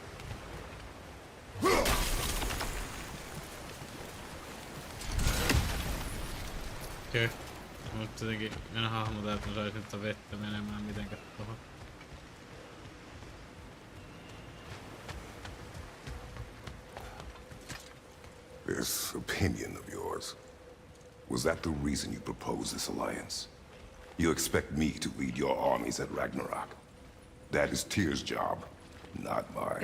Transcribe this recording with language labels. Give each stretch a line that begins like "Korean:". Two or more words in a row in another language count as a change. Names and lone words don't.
Finnish: Okei. Mutta jotenkin en hahmota, että mä saisin nyt vettä menemään mitenkään tohon.
English: This opinion of yours, was that the reason you proposed this alliance? You expect me to lead your armies at Ragnarok? That is Tyr's job, not mine.